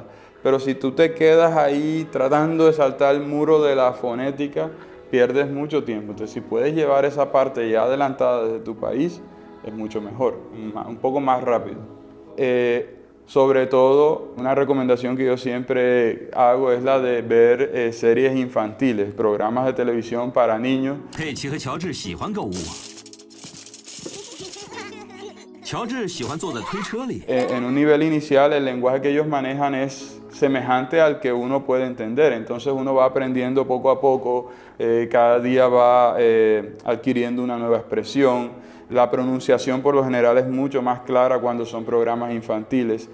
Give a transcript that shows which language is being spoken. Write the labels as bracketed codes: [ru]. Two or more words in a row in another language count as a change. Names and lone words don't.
[es] Pero si tú te quedas ahí tratando de saltar el muro de la fonética, pierdes mucho tiempo. Entonces, si puedes llevar esa parte ya adelantada desde tu país, es mucho mejor, un poco más rápido. Sobre todo, una recomendación que yo siempre hago es la de ver series infantiles, programas de televisión para niños. [zh] 佩奇和乔治喜欢购物。乔治喜欢坐在推车里。 [es] En un nivel inicial, el lenguaje que ellos manejan es semejante al que uno puede entender. Entonces uno va aprendiendo poco a poco, cada día va adquiriendo una nueva expresión. La pronunciación por lo general es mucho más clara cuando son programas infantiles.